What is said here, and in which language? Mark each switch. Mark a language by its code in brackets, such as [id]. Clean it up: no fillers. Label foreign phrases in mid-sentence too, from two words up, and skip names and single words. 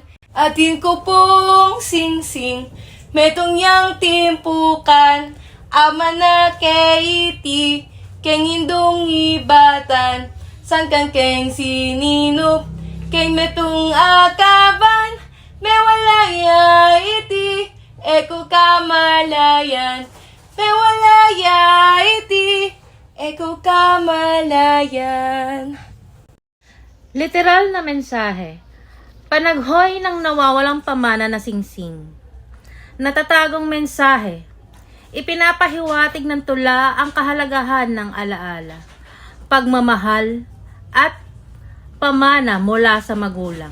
[pam] Atin ko pong singsing, metong yang timpukan, Ama na kay iti, keng hindong ibatan, san kan keng sininup, keng metong akaban, mewalaya iti, eko kamalayan, mewalaya iti, eko kamalayan. [tl] Literal na mensahe. Panaghoy ng nawawalang pamana na singsing. Natatagong mensahe. Ipinapahiwatig ng tula ang kahalagahan ng alaala, pagmamahal, at pamana mula sa magulang.